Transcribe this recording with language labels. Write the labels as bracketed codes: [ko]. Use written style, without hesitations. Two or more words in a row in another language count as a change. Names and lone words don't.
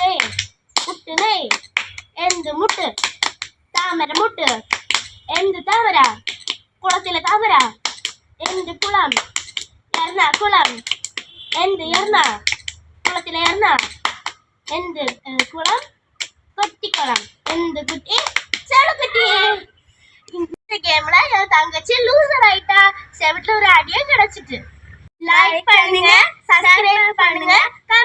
[ml] മുട്ട് നെയ്. എന്ത് മുട്ട്? താമര മുട്ട്. എന്ത് താമര? കുളത്തിലെ താമര. എന്ത് കുളം? എർണ കുളം. എന്ത് എർണ? കുളത്തിലെ എർണ. എന്ത് കുളം? കൊട്ടിക്കുളം. എന്ത് കുട്ടി? ചെളുക്കുട്ടി. [ta] இந்த கேம்ல என் தங்கச்சி லூசர் ஆயிட்டா. செவிட்ல ஒரு அடியே கிடைச்சிட்டு. லைக் பண்ணுங்க, சப்ஸ்கிரைப் பண்ணுங்க.